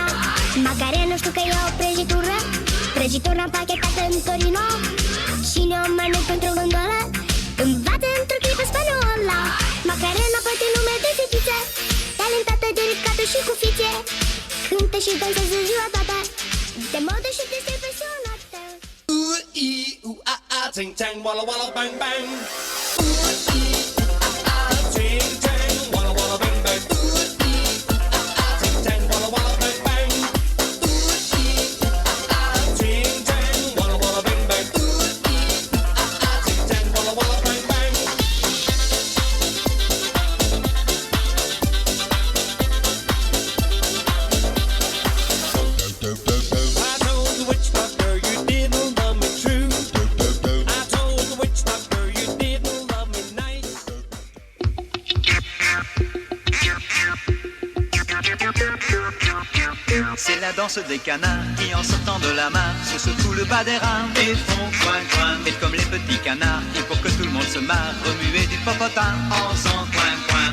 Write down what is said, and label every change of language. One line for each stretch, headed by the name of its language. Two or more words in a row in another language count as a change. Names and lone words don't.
Romanian: Macarena știu că e o prăjitură. Prăjitura împachetată în Torino. Cine o mănâncă într-o gondolă învață într-o clipă spaniola. Macarena poate nume de fetiță, talentată, delicată și cu fițe. Cântă și dansează ziua toată, de modă și este impresionată. Ting tang, walla walla bang bang. Ting tang, walla walla bang bang. Ting tang, walla walla bang bang. Ting tang, walla walla bang bang. Ting tang, walla walla bang bang.
English: I told the witch doctor you didn't love me true. I told the witch doctor you didn't love me nice.
French: C'est la danse des canards qui en sortant de la mare se secouent le bas des reins et font coin coin. Et comme les petits canards, et pour que tout le monde se marre, remuer du popotin en faisant coin coin.